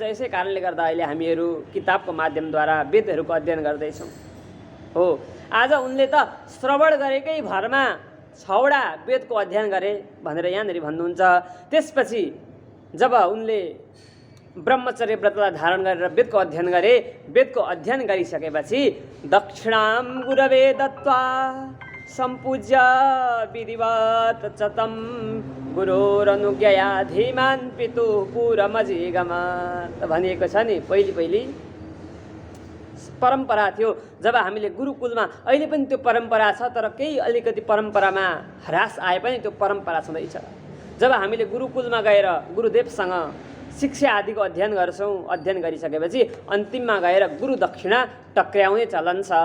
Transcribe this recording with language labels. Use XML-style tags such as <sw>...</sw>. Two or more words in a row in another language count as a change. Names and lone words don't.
<ne>यसै कारणले गर्दा अहिले हामीहरू किताबको माध्यमद्वारा वेदहरूको अध्ययन गर्दैछौँ। हो, आज उनले त श्रवण गरेकै भरमा 6वटा वेदको अध्ययन गरे भनेर यहाँनिर भन्नुहुन्छ। त्यसपछि जब उनले ब्रह्मचर्य व्रतलाई धारण गरेर वेदको अध्ययन गरे, वेदको अध्ययन गरिसकेपछि</ne> <sa>दक्षिणां गुरवे दत्त्वा सम्पूज्य विधिवत् चतं गुरोरनुज्ञया धीमान् पितुः पुरमजिगमात्।</sa> <ne>भनिएको छ नि, पहिले परम्परा थियो। जब हामीले गुरुकुलमा, अहिले पनि त्यो परम्परा छ, तर केही अलिकति परम्परामा ह्रास आए पनि त्यो परम्परा छँदैछ। जब हामीले गुरुकुलमा गएर गुरुदेवसँग शिक्षा आदिको अध्ययन गर्छौँ, अध्ययन गरिसकेपछि अन्तिममा गएर गुरु दक्षिणा टक्र्याउने चलन छ।</ne>